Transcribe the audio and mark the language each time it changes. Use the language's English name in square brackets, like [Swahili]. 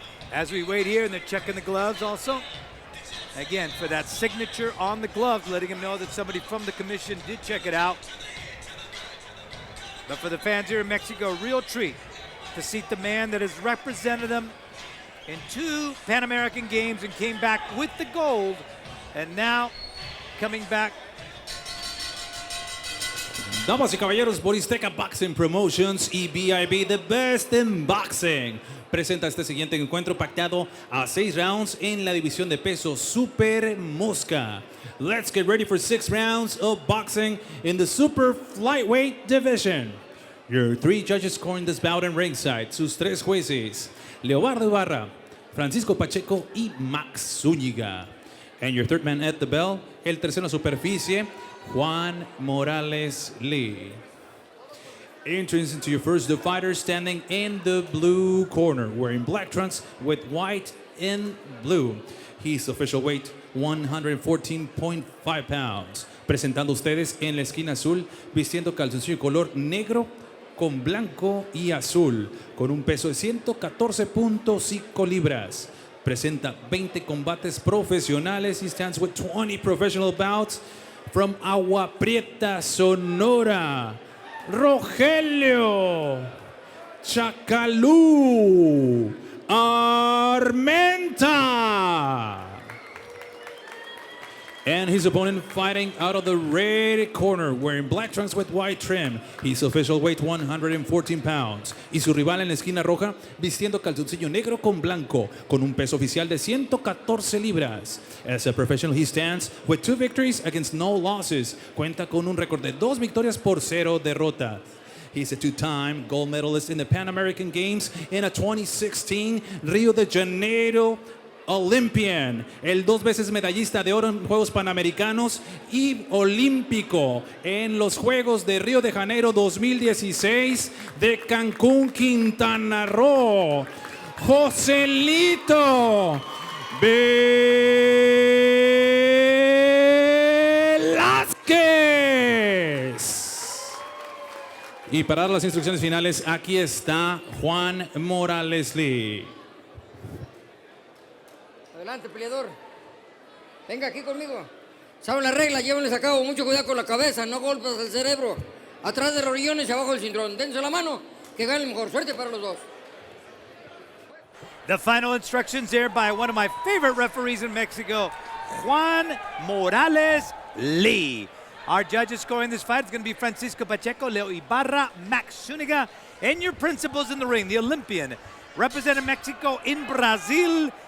[English] As we wait here, and they're checking the gloves also. Again, for that signature on the gloves, letting him know that somebody from the commission did check it out. But for the fans here in Mexico, a real treat to see the man that has represented them in 2 Pan American Games and came back with the gold, and now coming back. [Spanish] Damas y caballeros, Boristeca Boxing Promotions y BIB, [English] the best in boxing, [Spanish] presenta este siguiente encuentro pactado a 6 rounds en la división de peso Super Mosca. [English] Let's get ready for 6 rounds of boxing in the Super Flyweight division. Your 3 judges scoring this bout in ringside, [Spanish] sus 3 jueces, [English] Leobardo Ibarra, Francisco Pacheco y Max Zúñiga. And your 3rd man at the bell, [Spanish] el tercero en la superficie, [English] Juan Morales Lee. Entrance into your first, the fighter standing in the blue corner, wearing black trunks with white and blue. His official weight, 114.5 pounds. [Spanish] Presentando ustedes en la esquina azul, vistiendo calzoncillo color negro con blanco y azul, con un peso de 114.5 libras. Presenta 20 combates profesionales. [English] He stands with 20 professional bouts. From Agua Prieta, Sonora, Rogelio Chacalú Armenta. And his opponent fighting out of the red corner, wearing black trunks with white trim. His official weight, 114 pounds. [Spanish] Y su rival en la esquina roja, vistiendo calzoncillo negro con blanco, con un peso oficial de 114 libras. [English] As a professional, he stands with 2 victories against no losses. [Spanish] Cuenta con un récord de 2 victorias por 0 derrotas. [English] He's a 2-time gold medalist in the Pan American Games in a 2016 Rio de Janeiro Olympian, [Spanish] el 2 veces medallista de oro en Juegos Panamericanos y olímpico en los Juegos de Río de Janeiro 2016 de Cancún, Quintana Roo, Joselito Velazquez. Y para dar las instrucciones finales, aquí está Juan Morales Lee. Adelante, peleador. Venga aquí conmigo. Saben la regla, llévenles a cabo. Mucho cuidado con la cabeza, no golpes el cerebro. Atrás de los riñones y abajo del cinturón. Dense la mano, que gane el mejor. Suerte para los dos. [English] The final instructions there by one of my favorite referees in Mexico, Juan Morales Lee. Our judges scoring this fight is going to be Francisco Pacheco, Leo Ibarra, Max Zúñiga, and your principals in the ring, the Olympian, representing Mexico in Brazil,